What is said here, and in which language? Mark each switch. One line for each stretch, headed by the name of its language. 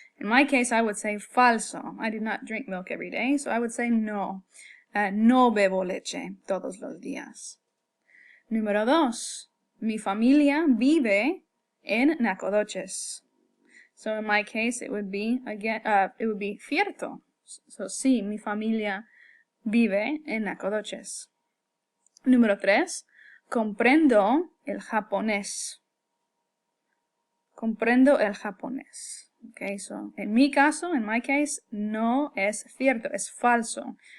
English: In my case, I would say falso. I do not drink milk every day, so I would say no.
Spanish: No bebo leche todos los días. Número dos, mi familia vive en Nacogdoches.
English: So in my case, it would be cierto.
Spanish: So sí, mi familia vive en Nacogdoches. Número tres, comprendo el japonés. Comprendo el japonés. Okay, so en mi caso, in my case, no es cierto, es falso.